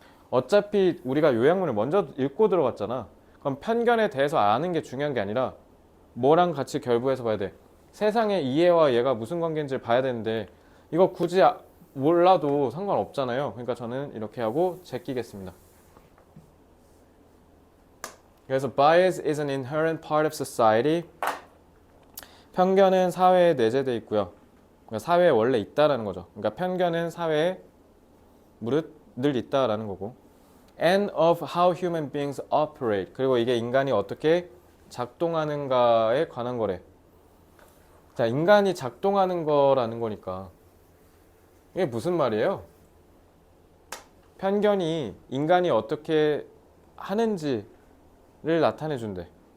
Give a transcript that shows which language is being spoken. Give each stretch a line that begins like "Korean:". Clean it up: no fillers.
Korean: 어차피 우리가 요약문을 먼저 읽고 들어갔잖아. 그럼 편견에 대해서 아는 게 중요한 게 아니라 뭐랑 같이 결부해서 봐야 돼. 세상의 이해와 얘가 무슨 관계인지를 봐야 되는데 이거 굳이 몰라도 상관없잖아요. 그러니까 저는 이렇게 하고 제끼겠습니다. 그래서
English: bias is an inherent part of society.
Korean: 편견은 사회에 내재되어 있고요. 그러니까 사회에 원래 있다라는 거죠. 그러니까 편견은 사회에 무릇 늘 있다라는 거고.
English: And of how human beings operate.
Korean: 그리고 이게 인간이 어떻게 작동하는가에 관한 거래. 자, 인간이 작동하는 거라는 거니까 이게 무슨 말이에요? 편견이 인간이 어떻게 하는지를 나타내 준대.